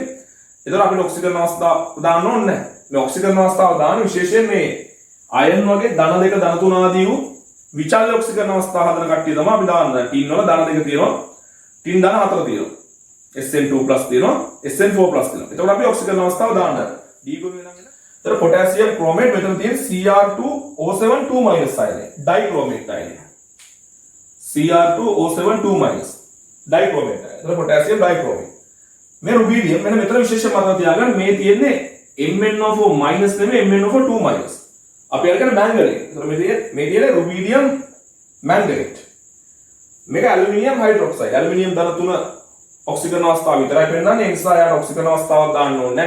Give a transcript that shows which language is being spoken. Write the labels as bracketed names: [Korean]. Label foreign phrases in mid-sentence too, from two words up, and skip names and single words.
[Sinhala] ඒතර අපිට ඔක්සිජන් අවස්ථාව දාන්න ඕනේ නැහැ. මේ ඔක්සිජන් අවස්ථාව දාන විශේෂයෙන් මේ අයන් වගේ ධන දෙක ධන 3 ආදී වූ විචල්්‍ය ඔක්සිජන් අවස්ථාව හදන කට්ටිය තමයි අපි දාන්නේ. ටින් වල ධන දෙක තියෙනවා. ටින් ධන 4 තියෙනවා. SN2+ තියෙනවා, SN4+ තියෙනවා. එතකොට අපි ඔක්සිජන් අවස්ථාව දාන්න. D ගුරුවේ නම් එන. එතකොට [English] potassium chromate [Sinhala] මෙතන තියෙන Cr2O7 2- ion. [English] dichromate ion. Cr2O7 2-. dichromate ion. [Sinhala] එතකොට [English] potassium dichromate. [Sinhala] මේ රුබීඩියම් මෙන්න මෙතන විශේෂ මතක තියාගන්න මේ තියෙන්නේ MnO4- නෙමෙයි MnO4 2-. අපි අරගෙන manganate. එතකොට මේ තියෙන්නේ රුබීඩියම් manganate. [English] මේක aluminium hydroxide. [Sinhala] ඇලුමිනියම් ධන 3 ඔක්සිජන් අවස්ථාව විතරයි පෙන්නන්නේ. ඒ නිසා යාට ඔක්සිජන් අවස්ථාවක් දාන්න ඕනේ නැහැ.